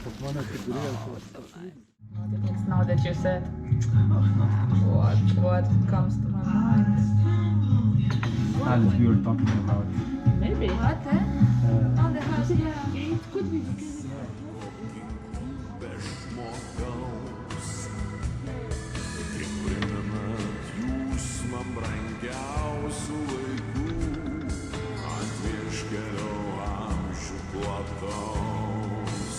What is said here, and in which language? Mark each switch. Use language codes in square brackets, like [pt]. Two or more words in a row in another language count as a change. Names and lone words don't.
[en] It's now that you said, what comes to my mind? As we were talking about. Maybe. What? Uh, On the house, yeah. It could be because [lt] Tik primenat jūs man brangiausių laikų ant vieškelio amžių plataus.